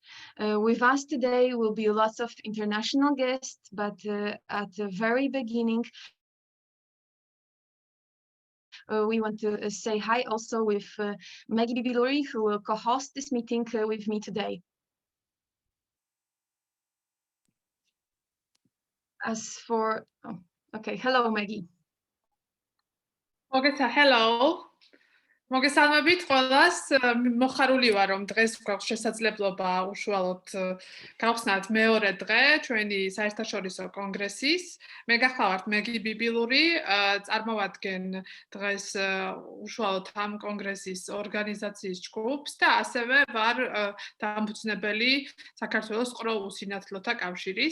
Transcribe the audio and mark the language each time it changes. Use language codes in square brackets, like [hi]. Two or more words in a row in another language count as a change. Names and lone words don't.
[en] With us today will be lots of international guests, but at the very beginning, we want to say hi also with Maggie Bibiluri, who will co-host this meeting with me today. Hello Maggie. Hello. [ka] მოგესალმებით ყველას. მოხარული ვარ, რომ დღეს გვაქვს შესაძლებლობა უშუალოდ გავხსნათ მეორე დღე ჩვენი საერთაშორისო კონგრესის. მე გახლავართ მეგი ბიბილური, წარმოვადგენ დღეს უშუალოდ ამ კონგრესის ორგანიზაციის ჯგუფს და ასევე ვარ დამფუძნებელი საქართველოს ყრუ-უსინათლოთა კავშირის.